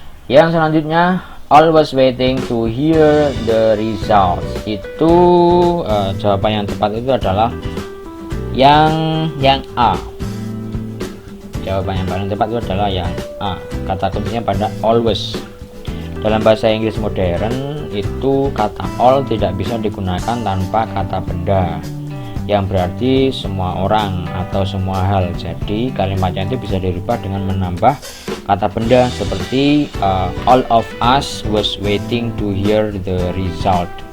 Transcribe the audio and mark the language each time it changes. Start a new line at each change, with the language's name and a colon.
Indonesian: Yang selanjutnya,
English: always waiting to hear the results.
Indonesian: Itu jawaban yang tepat itu adalah yang A. Jawaban yang paling tepat itu adalah yang A. Kata kuncinya pada always. Dalam bahasa Inggris modern itu kata all tidak bisa digunakan tanpa kata benda, yang berarti semua orang atau semua hal. Jadi kalimatnya itu bisa dirubah dengan menambah kata benda seperti
English: all of us was waiting to hear the result.